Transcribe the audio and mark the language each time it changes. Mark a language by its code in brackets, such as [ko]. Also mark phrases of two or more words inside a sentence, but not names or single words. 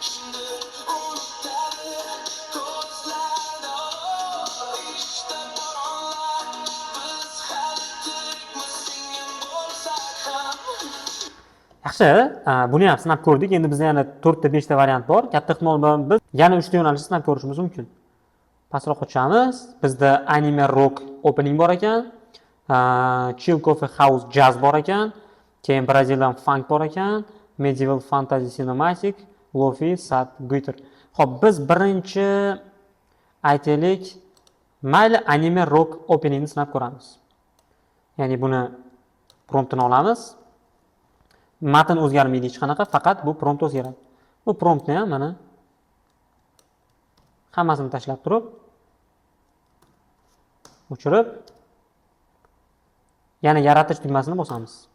[uz] Yaxshi, buni ham sinab ko'rdik. Endi bizda yana 4 ta 5 ta variant bor. Katta ehtimol bilan biz yana 3 ta yo'nalishni sinab ko'rishimiz mumkin. Pastroq o'tamiz. Bizda [en] anime rock opening [uz] bor ekan, [en] chill coffee house jazz [uz] bor ekan, keyin [en] Brazilian funk [uz] bor ekan, [en] medieval fantasy cinematic, lofi, sad, guitar. [uz] Xo'p, biz birinchi aytaylik, mayli [en] anime rock openingni [uz] sinab ko'ramiz. Ya'ni buni promptini olamiz. Matn o'zgarmaydi hech qanaqa, faqat bu prompt o'zgaradi. Bu promptni ham mana hammasini tashlab turib, o'chirib, yana yaratish tugmasini bosamiz.